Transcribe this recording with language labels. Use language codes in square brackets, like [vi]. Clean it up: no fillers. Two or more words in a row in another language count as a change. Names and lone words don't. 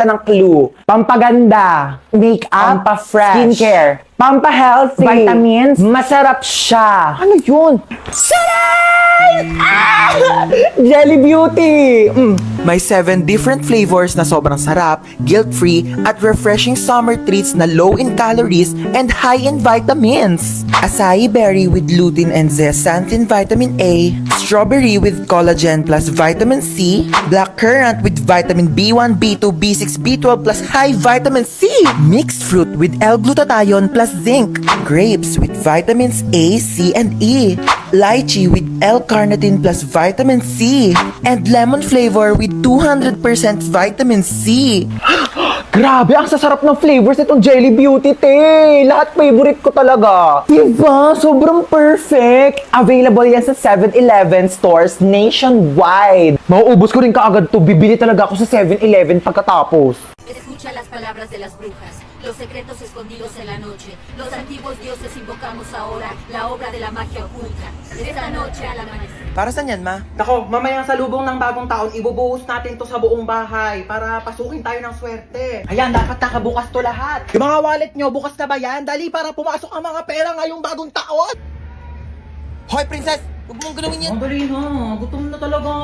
[tl] Bibigyan kita ng clue. Pampaganda. Make-up. Pampa-fresh. Skincare. Pampahealthy. Vitamins. Masarap siya. Ano yun? Jelly Beauty! May 7 [en] different flavors [tl] na sobrang sarap, [en] guilt-free, at refreshing summer treats na low in calories and high in vitamins. Acai berry with lutein and zeaxanthin vitamin A, strawberry with collagen plus vitamin C, black currant with vitamin B1, B2, B6, B12 plus high vitamin C, mixed fruit with L-glutathione plus zinc, grapes with vitamins A, C, and E, lychee with L-carnitine plus vitamin C, and lemon flavor with 200% vitamin C. [tl] Grabe, ang sasarap ng flavors itong Jelly Beauty, te. Lahat favorite ko talaga. Diba? Sobrang perfect. Available yan sa 7-Eleven stores nationwide. Mauubos ko rin kaagad to. Bibili talaga ako sa 7-Eleven pagkatapos. [es] Escucha las palabras de las brujas, los secretos escondidos en la noche. Los antiguos dioses invocamos ahora la obra de la magia oculta. Esta noche al amanecer. [tl] Para saan yan, ma? Nako, mamayang salubong ng bagong taon, ibubuhos natin to sa buong bahay para pasukin tayo ng swerte. Ayan, dapat nakabukas to lahat. Yung mga wallet nyo, bukas na ba yan? Dali para pumasok ang mga pera ngayong bagong taon. Hoy, princess! Huwag mong galawin yan. Madali na, gutom na talaga ako.